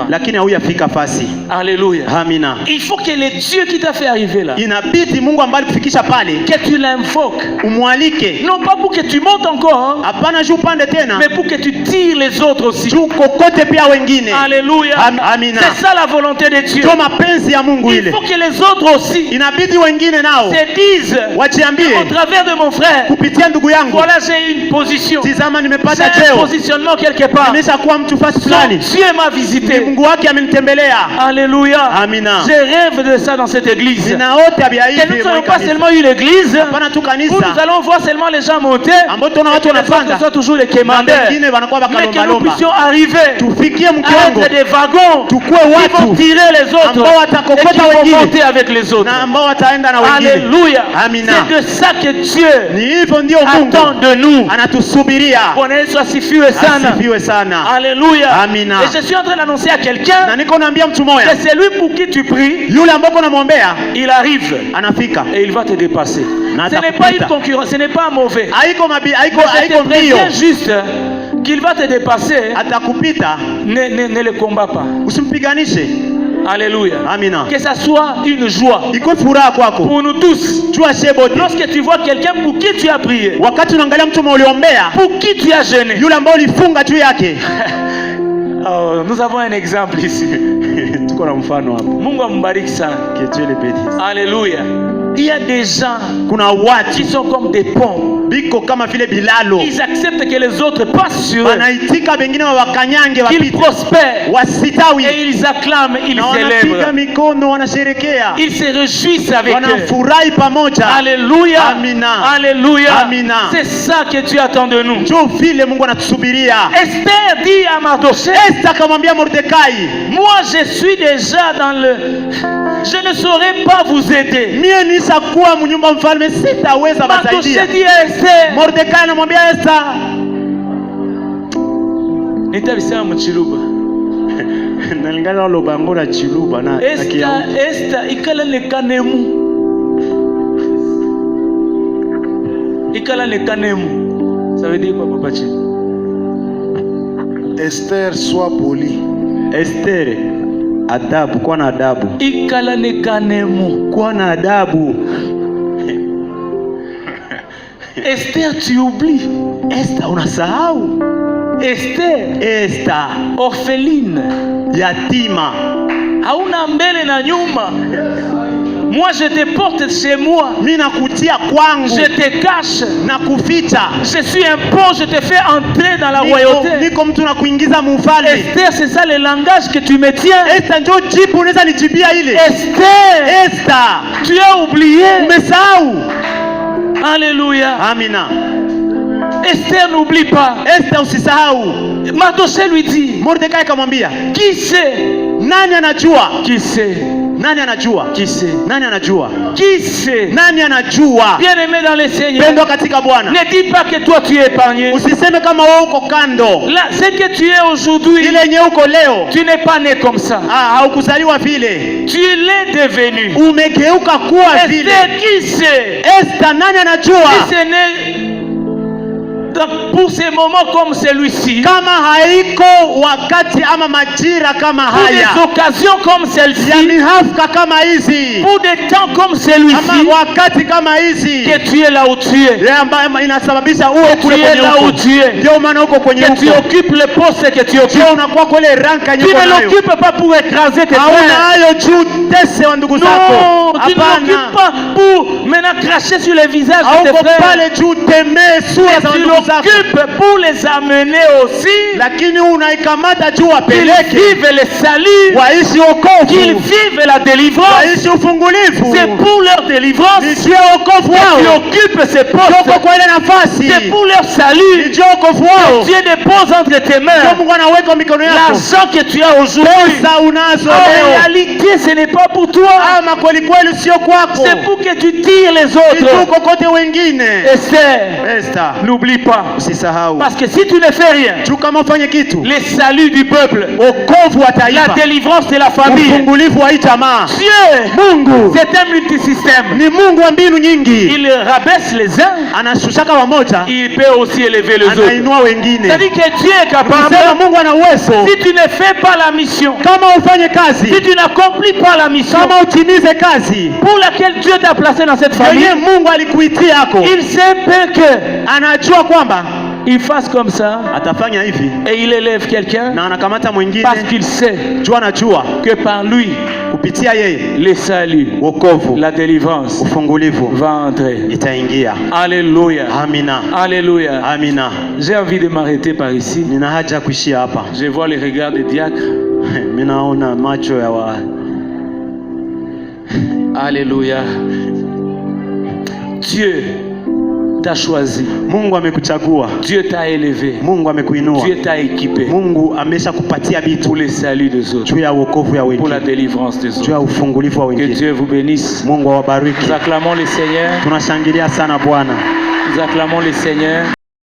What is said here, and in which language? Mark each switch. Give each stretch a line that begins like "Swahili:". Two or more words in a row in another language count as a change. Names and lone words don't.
Swahili: lakini haujafika fasi.
French: Alléluia.
Swahili: Amina.
French: Il faut que le Dieu qui t'a fait arriver là,
Swahili: Inabidi Mungu ambaye alikufikisha pale
French: que tu l'invoques.
Swahili: umwalike,
French: Non pas pour que tu montes encore,
Swahili: hapana juu pande tena,
French: mais pour que tu tires les autres aussi.
Swahili: juu kokote pia wengine.
French: Alléluia.
Swahili: Amina.
French: C'est ça la volonté de Dieu.
Swahili: Ndio mapenzi ya Mungu
French: Il
Swahili: ile.
French: faut que les autres aussi
Swahili: Inabidi wengine nao
French: se disent
Swahili: wajiambie
French: au travers de mon frère,
Swahili: kupitia ndugu yangu,
French: voilà, j'ai une position,
Swahili: tizama nimepata
French: j'ai un
Swahili: cheo,
French: positionnement quelque part.
Swahili: nimeshakuwa mtu fasi
French: Son
Swahili: fulani,
French: Dieu m'a visité.
Swahili: Mungu wake amenitembelea.
French: Alléluia.
Swahili: Amina.
French: Je rêve de ça dans cette église.
Swahili: Ninaota vya
French: Que nous
Swahili: hivi
French: ne soyons
Swahili: mwa
French: pas
Swahili: kanisa.
French: seulement une église
Swahili: Hapana tu
French: où
Swahili: kanisa
French: nous allons voir seulement les gens monter,
Swahili: ambao tunaona watu
French: et que les autres
Swahili: wanapanda
French: soient toujours les
Swahili: na
French: commandeurs,
Swahili: wengine wanakuwa
French: mais que nous
Swahili: bakalombalomba.
French: puissions arriver
Swahili: Tufikie
French: à
Swahili: mkiwango
French: être des wagons
Swahili: tukue
French: qui vont
Swahili: watu
French: tirer les autres
Swahili: ambao
French: et qui
Swahili: watakokota
French: vont
Swahili: wengine
French: monter avec les autres.
Swahili: na ambao wataenda na wengine.
French: Alléluia.
Swahili: Amina.
French: C'est de ça que Dieu
Swahili: Ni hivyo ndio Mungu
French: attend de nous.
Swahili: anatusubiria. Bwana Yesu asifiwe sana. Asifiwe sana.
French: Alléluia.
Swahili: Amina.
French: Et je suis en train d'annoncer à quelqu'un
Swahili: Na niko naambia mtu
French: que
Swahili: moja,
French: c'est lui pour qui tu pries,
Swahili: yule ambao unamwombea
French: il arrive
Swahili: anafika.
French: et il va te dépasser.
Swahili: Na
French: Ce n'est
Swahili: atakupita.
French: pas une concurrence, ce n'est pas mauvais.
Swahili: Haiko mabi, haiko
French: Mais je
Swahili: haiko
French: te
Swahili: mbio.
French: préviens juste qu'il va te dépasser.
Swahili: Atakupita,
French: Ne le combat pas.
Swahili: usimpiganishe.
French: Alléluia.
Swahili: Amina.
French: Que ça soit une joie
Swahili: Iko furaha kwako.
French: pour nous tous.
Swahili: Jua shebote.
French: Lorsque tu vois quelqu'un pour qui tu as prié,
Swahili: Wakati unaangalia mtu uliombea,
French: pour qui tu as jeûné.
Swahili: yule ambao ulifunga juu yake.
French: Oh, nous avons un exemple ici.
Swahili: Tuko na mfano hapo. Mungu ambariki sana.
French: Que Dieu le bénisse. Alléluia. Il y a des gens
Swahili: Kuna
French: qui
Swahili: watu
French: sont comme des ponts.
Swahili: biko kama vile bilalo.
French: Ils acceptent que les autres passent sur eux,
Swahili: Wanaitika wengine wakanyange
French: qu'ils
Swahili: wapite.
French: prospèrent.
Swahili: Wasitawi.
French: Et ils acclament, ils
Swahili: Na wanapiga
French: célèbrent.
Swahili: mikono, wanasherekea.
French: Ils se réjouissent avec eux.
Swahili: Wanafurahi pamoja.
French: Alléluia.
Swahili: Amina.
French: Alléluia.
Swahili: Amina.
French: C'est ça que Dieu attend de nous.
Swahili: Ndio vile Mungu anatusubiria.
French: Esther dit à Mardochée,
Swahili: Esta akamwambia Mordekai,
French: moi je suis déjà dans le... Je ne saurais pas vous aider.
Swahili: mie nishakuwa mnyumba mfalme, sitaweza
French: Mardochée
Swahili: basaidia.
French: dit à Esther,
Swahili: Mordekai anamwambia Esta, nitabisema mchiluba. nalingana lobango na chiluba na
Luba-Lulua: Esther ikala nekanemu. Ikala nekanemu.
French: Ça veut dire quoi, Papa Chi? Esther, sois poli.
Swahili: Esther, adabu, kuwa na adabu,
Luba-Lulua: Ikala nekanemu.
Swahili: kuwa na adabu.
French: Esther, tu oublies.
Swahili: Esta, unasahau.
French: Esther,
Swahili: Esta,
French: orpheline.
Swahili: yatima. Hauna mbele na nyuma.
French: Moi je te porte chez moi.
Swahili: Mimi nakutia kwangu,
French: Je te cache.
Swahili: na kuficha.
French: Je suis un pont, je te fais entrer dans la royauté.
Swahili: Niko mtu na kuingiza mufalme.
French: Esther, c'est ça le langage que tu me tiens.
Swahili: Esta ndio jibu unaweza nijibia ile.
French: Esther,
Swahili: Esta,
French: tu as oublié.
Swahili: umesahau.
French: Alléluia.
Swahili: Amina.
French: Esther n'oublie pas.
Swahili: Esta, usisahau.
French: Mardochée lui dit,
Swahili: Mordekai akamwambia,
French: qui sait?
Swahili: nani anajua?
French: Qui sait?
Swahili: Nani anajua?
French: Qui sait?
Swahili: Nani anajua?
French: Qui sait?
Swahili: Nani anajua?
French: Bien-aimé dans le Seigneur,
Swahili: Pendwa katika Bwana.
French: ne dis pas que toi tu es épargné.
Swahili: Usiseme kama wewe uko kando.
French: Là, ce que tu es aujourd'hui,
Swahili: Ile yenye uko leo,
French: tu n'es pas né comme ça.
Swahili: haukuzaliwa vile.
French: Tu l'es devenu.
Swahili: Umegeuka kuwa
French: Et
Swahili: vile.
French: c'est qui sait?
Swahili: Esther, nani anajua?
French: Si ce n'est donc pour ces moments comme celui-ci,
Swahili: Kama haiko wakati ama majira kama
French: pour des
Swahili: haya,
French: occasions comme
Swahili: ya
French: celle-ci,
Swahili: mihafka kama hizi,
French: pour des temps comme celui-ci,
Swahili: ama wakati kama hizi,
French: que tu es là où tu es,
Swahili: ya ambayo inasababisha uwe
French: que
Swahili: kule
French: tu es
Swahili: kwenye
French: là où
Swahili: huko.
French: tu es,
Swahili: Ndio maana uko kwenye
French: que tu
Swahili: huko.
French: occupes le poste que tu occupes.
Swahili: Ndio unakuwa kwa ile ranka yenye
French: Tu
Swahili: uko
French: ne
Swahili: nayo.
French: l'occupes pas pour écraser tes
Swahili: Hauna
French: frères.
Swahili: hayo juu tese wa ndugu zako.
French: Non, tu ne
Swahili: Hapana.
French: l'occupes pas pour maintenant cracher sur les visages de
Swahili: Hauko
French: tes frères.
Swahili: pale juu temee sura za
French: Tu
Swahili: ndugu zako.
French: l'occupes pour les amener aussi,
Swahili: Lakini unaikamata juu
French: qu'ils
Swahili: wapeleke.
French: vivent le salut,
Swahili: Waishi
French: qu'ils
Swahili: wokovu.
French: vivent la délivrance.
Swahili: Waishi ufungulivu.
French: C'est pour leur délivrance
Swahili: Ni juu ya wokovu
French: que tu
Swahili: wao.
French: occupes ces
Swahili: Uko
French: postes.
Swahili: kwa ile nafasi.
French: C'est pour leur
Swahili: Ni
French: salut.
Swahili: juu ya wokovu wao.
French: Dieu dépose entre tes
Swahili: Ndio
French: mains
Swahili: Mungu anaweka mikono yako.
French: l'argent que tu as aujourd'hui.
Swahili: Pesa unazo
French: En
Swahili: leo.
French: réalité, ce n'est pas pour toi.
Swahili: Ama kweli kweli sio kwako.
French: C'est pour que tu tires les
Swahili: Ni
French: autres.
Swahili: juu kokote wengine.
French: Esther,
Swahili: Esther,
French: n'oublie pas.
Swahili: usisahau.
French: Parce que si tu ne fais rien,
Swahili: Juu kama ufanye kitu,
French: le salut du peuple,
Swahili: wokovu wa
French: la
Swahili: taifa,
French: délivrance de la famille,
Swahili: ufungulivu wa hii jamaa.
French: Dieu,
Swahili: Mungu
French: c'est un multisystème.
Swahili: ni Mungu wa mbinu nyingi.
French: Il rabaisse les uns,
Swahili: Anashushaka wamoja,
French: il peut aussi élever les autres.
Swahili: anainua wengine.
French: C'est-à-dire que Dieu est capable.
Swahili: Sema Mungu ana uwezo.
French: Si tu ne fais pas la mission,
Swahili: Kama ufanye
French: si
Swahili: kazi,
French: tu n'accomplis pas la mission
Swahili: kama utimize kazi
French: pour laquelle Dieu t'a placé dans cette famille,
Swahili: yenye Mungu alikuitia yako,
French: il sait peu que
Swahili: anajua kwamba
French: il fasse comme ça
Swahili: atafanya hivi
French: et il élève quelqu'un
Swahili: na anakamata mwingine.
French: parce qu'il sait
Swahili: Juu anajua
French: que par lui,
Swahili: kupitia yeye
French: le salut,
Swahili: wokovu,
French: la délivrance
Swahili: ufungulivu
French: va entrer.
Swahili: itaingia.
French: Alléluia.
Swahili: Amina,
French: Alléluia.
Swahili: amina.
French: J'ai envie de m'arrêter par ici.
Swahili: Nina haja ya kuishia hapa.
French: Je vois les regards des diacres.
Swahili: Mimi naona macho ya wa
French: Alléluia. Dieu t'a choisi.
Swahili: Mungu amekuchagua,
French: Dieu t'a élevé.
Swahili: Mungu amekuinua,
French: Dieu t'a équipé
Swahili: Mungu amesha kupatia vitu
French: pour le salut des autres,
Swahili: juu ya wokovu ya
French: pour la
Swahili: wengine,
French: délivrance des
Swahili: juu
French: autres.
Swahili: ya ufungulivu wa
French: Que
Swahili: wengine.
French: Dieu vous bénisse.
Swahili: Mungu awabariki.
French: Nous acclamons le Seigneur.
Swahili: Tunashangilia sana Bwana.
French: Nous acclamons le Seigneur.